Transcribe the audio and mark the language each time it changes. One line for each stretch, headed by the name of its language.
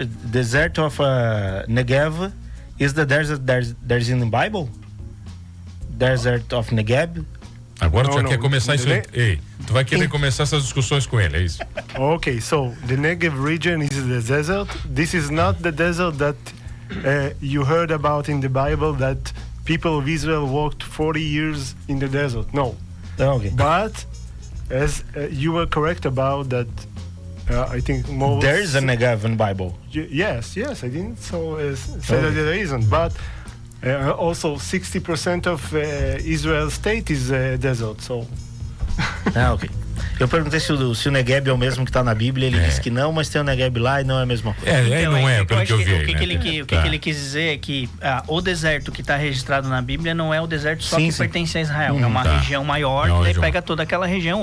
English: Desert of Negev is the desert there's in the Bible? Desert of Negev?
Portuguese: Agora tu já quer começar isso aí. Ei, tu vai querer começar essas discussões com ele, é isso?
English: Okay, so the Negev region is the desert. This is not the desert that you heard about in the Bible, that people of Israel walked 40 years in the desert. No. Okay. But as you were correct about that, I think most... There is a Negev in Bible. Yes, I didn't say that there isn't, but... also 60% of Israel's state is desert, so... Ok.
Portuguese: Eu perguntei se o Negev é o mesmo que está na Bíblia, ele disse que não, mas tem o Negev lá e não é a mesma coisa. Não é, pelo que eu vi. O que ele quis dizer é que o deserto que está registrado na Bíblia não é o deserto só que pertence a Israel, é uma região maior, que pega toda aquela região.